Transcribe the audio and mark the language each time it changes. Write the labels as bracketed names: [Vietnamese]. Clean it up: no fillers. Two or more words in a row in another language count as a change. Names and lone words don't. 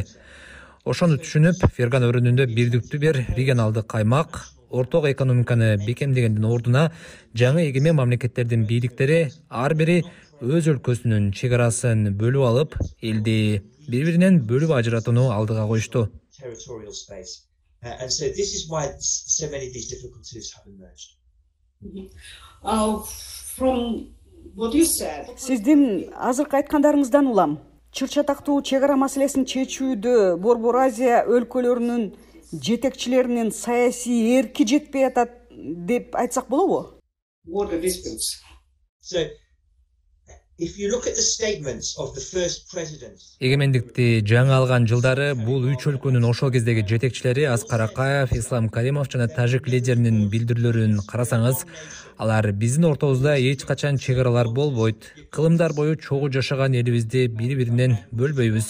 [Kyrgyz] Ошону түшүнүп, Фергана өрүнүндө бирдиктүү бир регионалдык аймак, орток экономиканы бекемдегендин ордуна жаңы эгемен мамлекеттердин бийликтери ар бири өз өлкөсүнүн чек арасын бөлүп алып, элди бири-биринен бөлүп ажыратууну алдыга коюшту. [English] And so this is why so many of these difficulties have emerged. From what you said. [Kyrgyz] Сиздин азыркы айткандарыңыздан улам, чыр-чатактуу чек ара маселесин чечүүдө Борбор Азия өлкөлөрүнүн жетекчилеринин саясий эрки жетпей атат деп айтсак болобу? [English] Border disputes. So if you look at the statements of the first president, [Kyrgyz] Эгемендикти жаңы алган жылдары бул үч өлкөнүн ошол кездеги жетекчилери Аскар Акаев, Ислам Каримов жана Тажик лидеринин билдирүүлөрүн карасаңыз, алар биздин ортобузда эч качан чек-аралар болбойт. Кылымдар бою чогуу жашаган элибизди бири-биринен бөлбөйбүз.